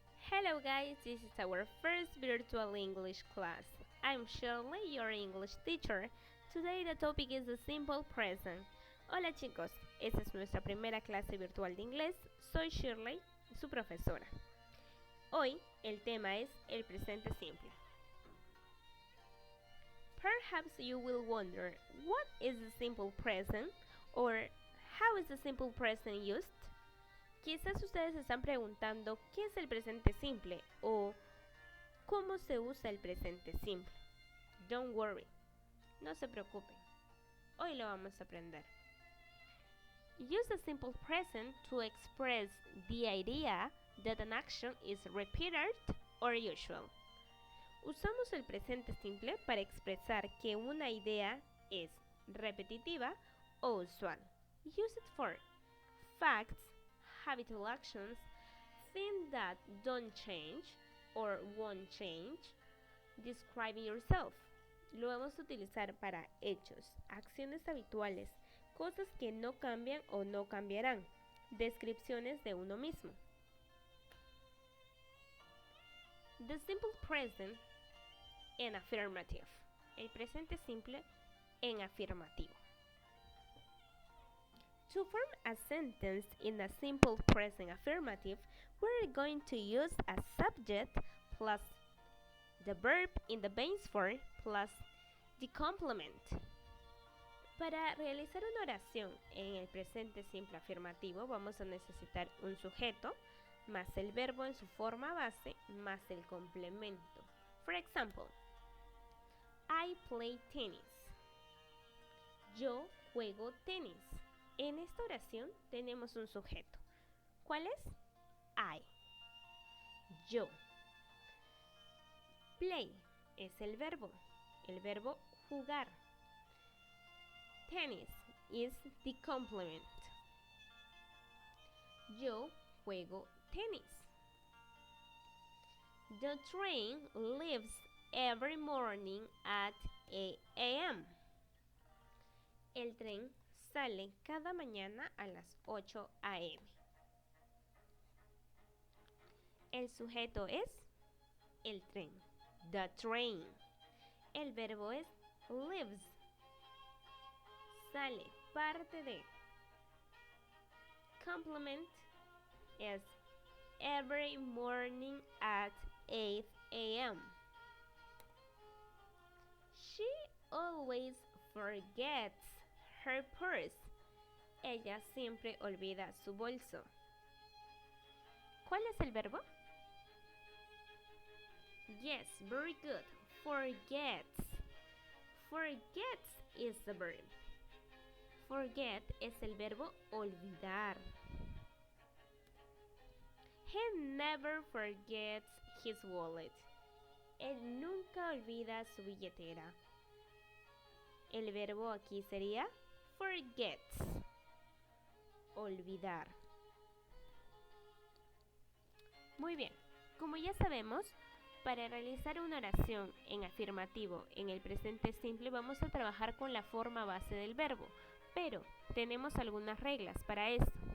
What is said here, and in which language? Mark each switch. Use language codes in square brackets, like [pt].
[en] Hello guys, this is our first virtual English class. I'm Shirley, your English teacher. Today the topic is the simple present. [es] Hola chicos, esta es nuestra primera clase virtual de inglés. Soy Shirley, su profesora. Hoy el tema es el presente simple. [en] Perhaps you will wonder, what is the simple present? Or how is the simple present used? [es] Quizás ustedes se están preguntando qué es el presente simple o cómo se usa el presente simple. [en] Don't worry, [es] no se preocupen. Hoy lo vamos a aprender. [en] Use the simple present to express the idea that an action is repeated or usual. [es] Usamos el presente simple para expresar que una idea es repetitiva o usual. [en] Use it for facts, habitual actions, things that don't change or won't change, describing yourself. [es] Lo vamos a utilizar para hechos, acciones habituales, cosas que no cambian o no cambiarán, descripciones de uno mismo. [en] The simple present en affirmative. [es] El presente simple en afirmativo. [en] To form a sentence in a simple present affirmative, we're going to use a subject plus the verb in the base form plus the complement. [es] Para realizar una oración en el presente simple afirmativo vamos a necesitar un sujeto más el verbo en su forma base más el complemento. [en] For example, I play tennis. [es] Yo juego tenis. En esta oración tenemos un sujeto. ¿Cuál es? I. Yo. Play es el verbo jugar. [en] Tennis is the complement. [es] Yo juego tenis. [en] The train leaves every morning at 8 a.m. [es] El tren sale cada mañana a las 8 a.m. El sujeto es el tren, [en] the train. [es] El verbo es lives, sale, parte de. [en] Complement es every morning at 8 a.m. She always forgets her purse. [es] Ella siempre olvida su bolso. ¿Cuál es el verbo? [en] Yes, very good. Forgets. Forgets is the verb. [es] Forget es el verbo olvidar. [en] He never forgets his wallet. [es] Él nunca olvida su billetera. El verbo aquí sería forgets. Olvidar. Muy bien, como ya sabemos, para realizar una oración en afirmativo en el presente simple vamos a trabajar con la forma base del verbo, pero tenemos algunas reglas para esto.